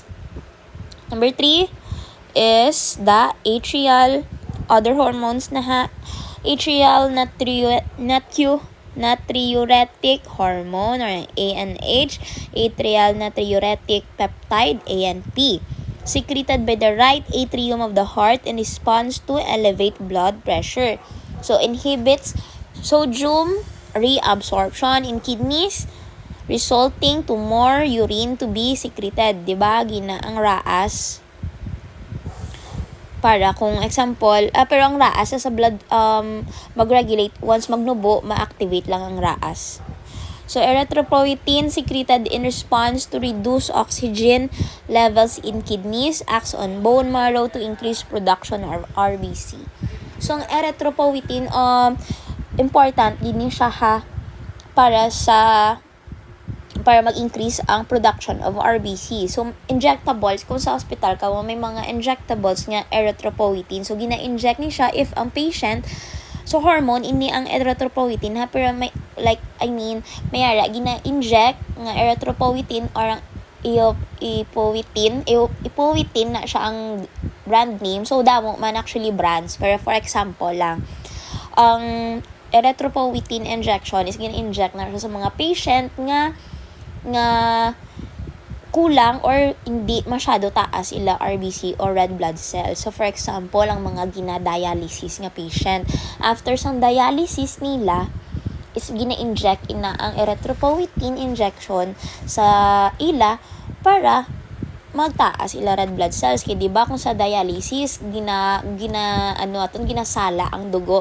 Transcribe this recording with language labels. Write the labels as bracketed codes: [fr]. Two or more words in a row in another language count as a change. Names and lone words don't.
[en] Number 3 is the atrial, other hormones atrial natriuretic hormone or ANH, atrial natriuretic peptide ANP, secreted by the right atrium of the heart in response to elevate blood pressure. So inhibits sodium reabsorption in kidneys, resulting to more urine to be secreted. [hil] Diba? Ang raas. Para kung example, pero ang raas sa blood mag-regulate. Once magnubo, ma-activate lang ang raas. [en] So, erythropoietin secreted in response to reduce oxygen levels in kidneys, acts on bone marrow to increase production of RBC. So, [hil] ang erythropoietin, important din siya para mag-increase ang [en] production of RBC. [hil] So, injectables, kung sa hospital ka, may mga injectables nga erythropoietin. So, gina-inject ni siya if ang patient, so hormone, ini ang erythropoietin ha, pero may, mayara, gina-inject nga erythropoietin or ang ipoietin na siya ang [en] brand name. [hil] So, damo man actually brands. Pero [en] for example [hil] lang, ang [en] erythropoietin injection is [hil] gina-inject na siya sa mga patient nga kulang or hindi masyado taas ila [en] RBC or red blood cells. So, for example, [hil] ang mga gina-dialysis nga patient, after sang dialysis nila, is gina-inject ina ang [en] erythropoietin injection [hil] sa ila para magtaas ila [en] red blood cells. [hil] Kaya diba kung sa dialysis, ginasala ang dugo.